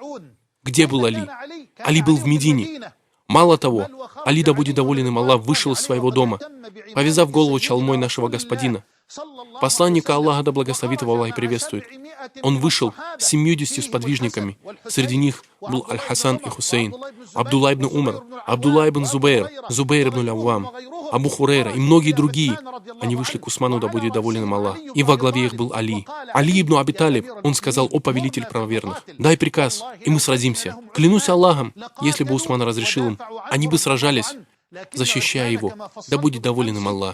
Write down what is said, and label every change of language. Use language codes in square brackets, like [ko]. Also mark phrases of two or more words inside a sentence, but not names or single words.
[ru] Где был Али? Али был в Медине. Мало того, Али, да будет доволен им Аллах, вышел из своего дома, повязав голову чалмой нашего господина. Посланника Аллаха, да благословит его Аллах и приветствует. Он вышел с 70 сподвижниками. Среди них был Аль-Хасан и Хусейн, Абдулла ибн Умар, Абдулла ибн Зубейр, Зубейр ибн Аввам, Абу Хурейра и многие другие. Они вышли к Усману, да будет доволен им Аллах. И во главе их был Али. Али ибн Аби Талиб, он сказал: «О повелитель правоверных, дай приказ, и мы сразимся. Клянусь Аллахом, если бы Усман разрешил им, они бы сражались, защищая его, да будет доволен им Аллах».